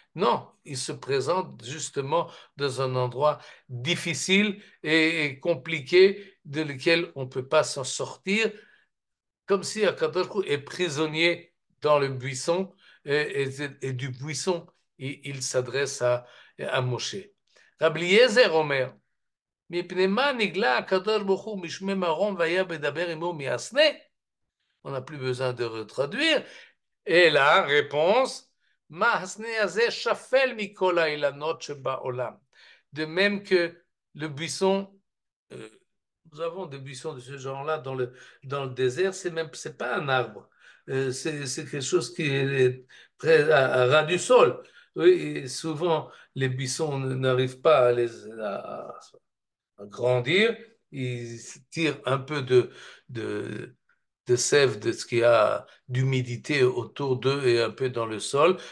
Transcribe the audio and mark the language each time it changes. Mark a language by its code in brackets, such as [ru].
[fr] Non, il se présente justement dans un endroit difficile et compliqué de lequel on ne peut pas s'en sortir, comme si Akadosh Baruch Hu est prisonnier dans le buisson et du buisson, il s'adresse à Moshe. [he] Rabbi Eliezer Omer, מפני מה נגלה הקדוש ברוך הוא משמי מרום והיה בדבר עמו מהסנה? [fr] On n'a plus besoin de retraduire. Et la réponse, [he] מה הסנה הזה שפל מכל האילנות שבעולם. [fr] De même que le buisson, nous avons des buissons de ce genre-là dans le désert, c'est pas un arbre. C'est quelque chose qui est très à ras du sol. Oui, et souvent, les buissons n'arrivent pas à grandir, ils tirent un peu de sève de ce qu'il y a d'humidité autour d'eux et un peu dans le sol.